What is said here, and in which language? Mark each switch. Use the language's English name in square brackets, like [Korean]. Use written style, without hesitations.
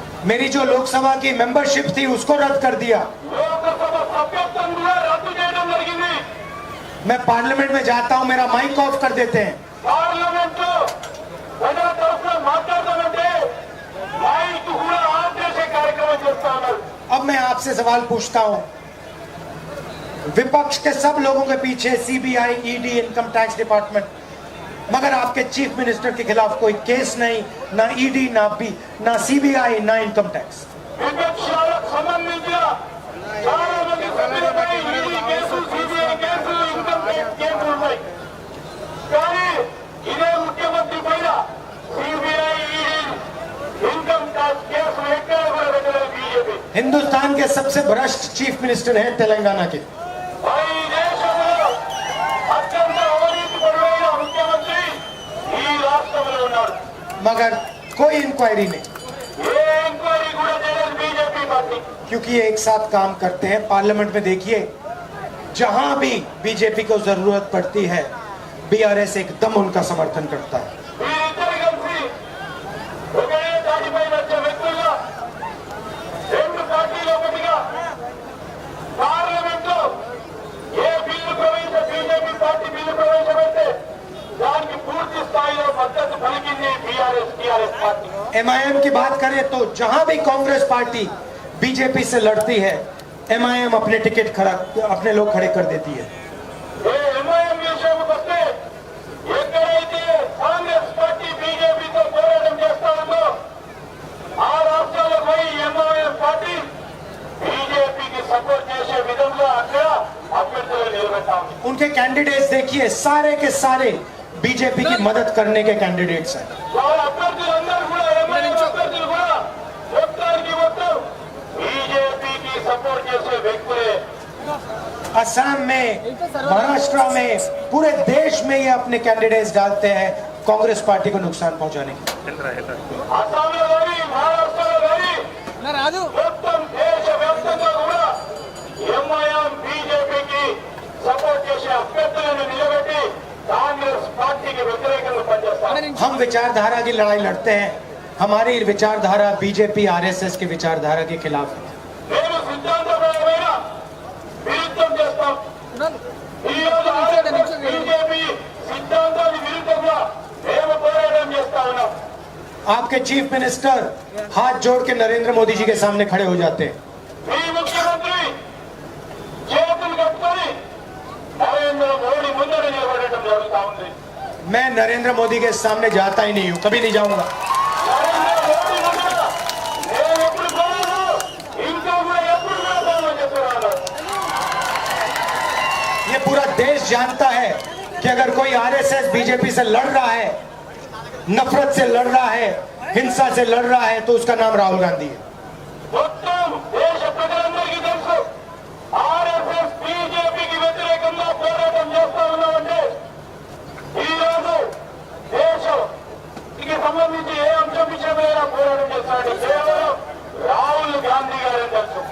[Hindi] मेरी जो लोकसभा की मेंबरशिप थी उसको रद्द कर दिया। [Telugu] లోకసభ సభ్యత్వం కూడా రద్దు చేయడం జరిగింది. [Hindi] मैं पार्लियामेंट में जाता हूँ, मेरा माइक ऑफ कर देते हैं। [Telugu] పార్లమెంట్ లో ప్రజల తరఫున మాట్లాడతామంటే మైక్ కూడా ఆఫ్ చేసే కార్యక్రమం చేస్తా ఉన్నారు. [Hindi] अब मैं आपसे सवाल पूछता हूँ, विपक्ष के सब लोगों के पीछे CBI, ED, income tax department, मगर आपके चीफ मिनिस्टर के खिलाफ कोई केस नहीं, ना ईडी, ना सीबीआई, ना इनकम टैक्स। [Telugu] విపక్షాలకు సంబంధించిన చాలా మంది సభ్యులపై ఈడీ కేసులు, సిబిఐ కేసులు, ఇన్కమ్ ట్యాక్స్ కేసులు ఉన్నాయి. కానీ ఇదే ముఖ్యమంత్రి పైన సిబిఐ, ఈడీ, ఇన్కమ్ ట్యాక్స్ కేసులు ఎక్కడ కూడా పెట్టలేదు బీజేపీ. [Hindi] हिंदुस्तान के सबसे भ्रष्ट चीफ मिनिस्टर हैं तेलंगाना के। [Telugu] ఈ దేశంలో అత్యంత అవినీతి పరుడైన ముఖ్యమంత్రి ఈ రాష్ట్రంలో ఉన్నాడు. [Hindi] मगर कोई इंक्वायरी नहीं, [Telugu] ఏ ఎంక్వైరీ కూడా చేయలేదు బీజేపీ పార్టీ. [Hindi] क्योंकि ये एक साथ काम करते हैं। पार्लियामेंट में देखिए, जहां भी बीजेपी को जरूरत पड़ती है, बीआरएस एकदम उनका समर्थन करता है। [Telugu] వీరిద్దరు కలిసి ఒకే దాటిపై వచ్చే వ్యక్తులుగా రెండు పార్టీలు ఒకటిగా పార్లమెంట్ లో ఏ బిల్లు బీజేపీ పార్టీ బిల్లు ప్రవేశపెడితే దానికి పూర్తి స్థాయిలో మద్దతు పలికింది బీఆర్ఎస్, టీఆర్ఎస్ పార్టీ. [Hindi] एमआईएम की बात करें तो जहां भी कांग्रेस पार्टी बीजेपी से लड़ती है, एमआईएम अपने टिकट खड़ा, अपने लोग खड़े कर देती है। [Telugu] ఏ ఎంఐఎం విషయానికి వస్తే ఎక్కడైతే కాంగ్రెస్ పార్టీ బీజేపీతో పోరాటం చేస్తా ఉందో ఆ రాష్ట్రాలకు పోయి ఎంఐఎం పార్టీ బీజేపీకి సపోర్ట్ చేసే విధంగా అక్కడ అభ్యర్థులు నిలబెడతా ఉంది. [Hindi] उनके कैंडिडेट्स देखिए, सारे के सारे बीजेपी की मदद करने के कैंडिडेट्स हैं। [Telugu] వాళ్ళ అభ్యర్థులందరూ కూడా ఎంఐఎం అభ్యర్థులు కూడా మొత్తానికి మొత్తం బీజేపీకి సపోర్ట్ చేసే వ్యక్తులే. [Hindi] असम में, महाराष्ट्र में, पूरे देश में ये अपने कैंडिडेट्स डालते हैं कांग्रेस पार्टी को नुकसान पहुंचाने के। [Telugu] అస్సాంలో కానీ మహారాష్ట్రలో కానీ మొత్తం దేశవ్యాప్తంగా కూడా ఎంఐఎం బీజేపీకి సపోర్ట్ చేసే అభ్యర్థులను నిలబెట్టి కాంగ్రెస్ పార్టీకి వ్యతిరేకంగా పనిచేస్తారు. [Hindi] हम विचारधारा की लड़ाई लड़ते हैं, हमारी विचारधारा बीजेपी आरएसएस की विचारधारा के खिलाफ है। [Telugu] మేము సిద్ధాంతపరమైన విరుద్ధం చేస్తాం. ఈ రోజు ఆర్ఎస్ఎస్ బీజేపీ సిద్ధాంతానికి విరుద్ధంగా మేము పోరాటం చేస్తా ఉన్నాం. [Hindi] आपके चीफ मिनिस्टर हाथ जोड़ के नरेंद्र मोदी जी के सामने खड़े हो जाते हैं। [Telugu] మీ ముఖ్యమంత్రి చేతులు కట్టుకొని నరేంద్ర మోడీ ముందర నిలబడటం జరుగుతా ఉంది. [Hindi] मैं नरेंद्र मोदी के सामने जाता ही नहीं हूं, कभी नहीं जाऊंगा। [Telugu] నరేంద్ర మోడీ ముందర నేను ఎప్పుడు పోను, ఇంకా కూడా ఎప్పుడు పోతానని చెప్తున్నాను. [Hindi] ये पूरा देश जानता है कि अगर कोई आरएसएस बीजेपी से लड़ रहा है, नफरत से लड़ रहा है, हिंसा से लड़ रहा है, तो उसका नाम राहुल गांधी है। [Telugu] మొత్తం దేశ ప్రజలందరికీ తెలుసు ఆర్ఎస్ఎస్ బీజేపీకి వ్యతిరేకంగా పోరాటం చేస్తా ఉన్నామంటే ఈ రోజు దేశానికి సంబంధించి ఏ అంశం విషయమైనా పోరాటం చేస్తాడు కేవలం రాహుల్ గాంధీ గారే తెలుసు.